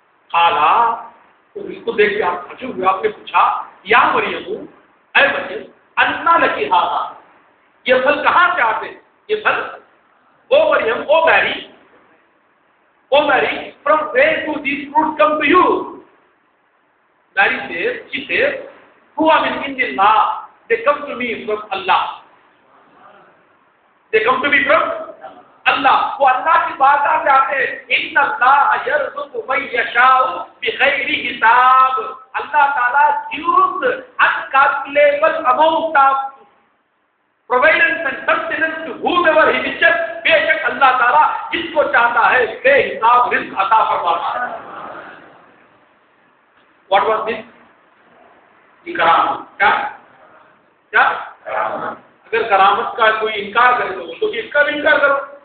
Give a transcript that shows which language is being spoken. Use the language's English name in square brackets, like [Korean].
[Urdu] قالا، تو اس کو دیکھ کے آپ کھچے ہوئے آپ نے پوچھا یا مریم، اے مریم، [Arabic] انا لکی ھذا، [Urdu] یہ پھل کہاں سے آتے؟ یہ پھل، او مریم، او [English] Mary, from where do these fruits come to you? Mary says, she says, who are [Arabic] min indillah? [English] They come to me from Allah. They come to me from Allah. [Urdu] وہ اللہ کی بارگاہ سے آتے ہیں. [Arabic] ان اللہ یرزق من یشاء بغیر حساب. [English] اللہ تعالیٰ gives uncalculable amount of providence and sustenance to whomever he wishes. [Urdu] بے شک اللہ تعالیٰ جس کو چاہتا ہے بے حساب رزق عطا فرماتا ہے. [English] What was this? کرامت. [Urdu] کیا اگر کرامت کا کوئی انکار کرے تو اس کا بھی انکار کرو.